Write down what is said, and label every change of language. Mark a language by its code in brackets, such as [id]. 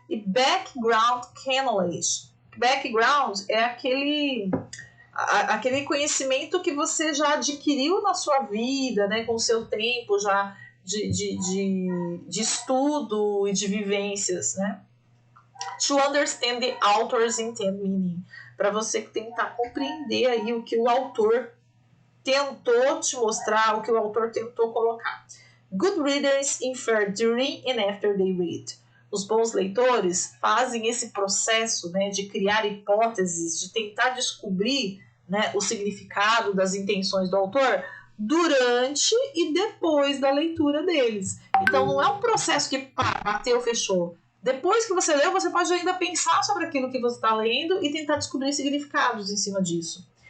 [pt] E background knowledge. Background é aquele conhecimento que você já adquiriu na sua vida, né? Com o seu tempo já de estudo e de vivências, né? [en] To understand the author's intent, meaning, [pt] para você tentar compreender aí o que o autor tentou te mostrar, o que o autor tentou colocar. [en] Good readers infer during and after they read. [pt] Os bons leitores fazem esse processo, né, de criar hipóteses, de tentar descobrir, né, o significado das intenções do autor durante e depois da leitura deles. Então não é um processo que bateu, fechou. Depois que você leu, você pode ainda pensar sobre aquilo que você está lendo e tentar descobrir significados em cima disso.